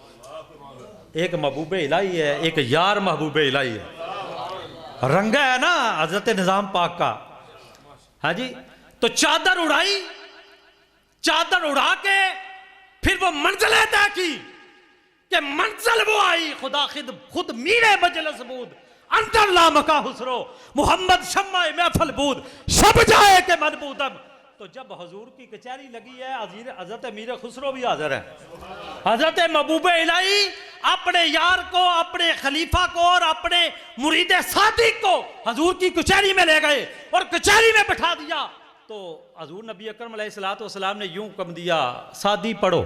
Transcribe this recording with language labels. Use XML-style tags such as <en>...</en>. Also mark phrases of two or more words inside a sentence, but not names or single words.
<ur>ایک محبوب الہی ہے، ایک یار محبوب الہی ہے، رنگا ہے نا حضرت نظام پاک کا. ہاں جی. تو چادر اڑائی، چادر اڑا کے پھر وہ منزلیں طے کی کہ منزل وہ آئی</ur> <fa>خدا خود میرے مجلس بود اندر لامکا حسرو محمد شمع محفل بود شب جائے کہ من بودم.</fa> <ur>تو جب حضور کی کچہری لگی ہے، حضرت امیر خسرو بھی حاضر ہے. حضرت محبوب الہی اپنے یار کو، اپنے خلیفہ کو اور اپنے مرید صادق کو حضور کی کچہری میں لے گئے اور کچہری میں بٹھا دیا. تو حضور نبی اکرم علیہ السلام نے یوں کم دیا، سادی پڑھو.</ur>